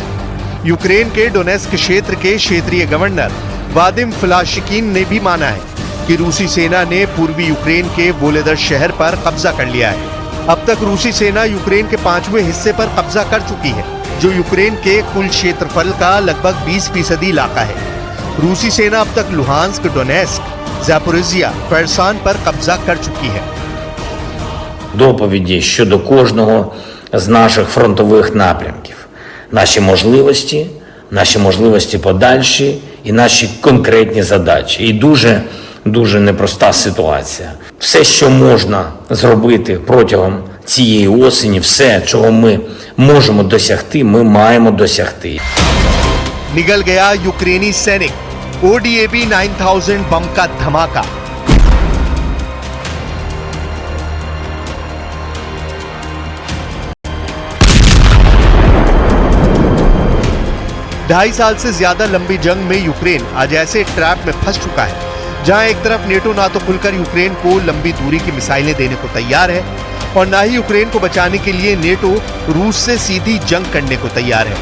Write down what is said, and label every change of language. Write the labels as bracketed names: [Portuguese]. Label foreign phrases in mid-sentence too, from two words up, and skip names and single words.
[Hindi] यूक्रेन के डोनेस्क क्षेत्र के क्षेत्रीय गवर्नर वादिम फ्लाशिकिन ने भी माना है कि रूसी सेना ने पूर्वी यूक्रेन के वोलेदर शहर पर कब्जा कर लिया है। अब तक रूसी सेना यूक्रेन के 5वें हिस्से पर कब्जा कर चुकी है, जो यूक्रेन के कुल क्षेत्रफल का लगभग 20% इलाका है। रूसी सेना अब तक लुहांस्क, डोनेस्क, Запоріжжя, Херсон पर कब्जा कर चुकी है। [Ukrainian] Доповіді щодо кожного з наших фронтових напрямків. Наші можливості подальші і наші конкретні задачі. І дуже непроста ситуація. Все, що можна зробити протягом цієї осені, все, чого ми можемо досягти, ми маємо досягти. [Hindi] निगल गया यूक्रेनी सैनिक, ODAB 9000 बम का धमाका। ढाई साल से ज्यादा लंबी जंग में यूक्रेन आज ऐसे ट्रैप में फंस चुका है जहां एक तरफ नेटो ना तो खुलकर यूक्रेन को लंबी दूरी की मिसाइलें देने को तैयार है और ना ही यूक्रेन को बचाने के लिए नेटो रूस से सीधी जंग करने को तैयार है।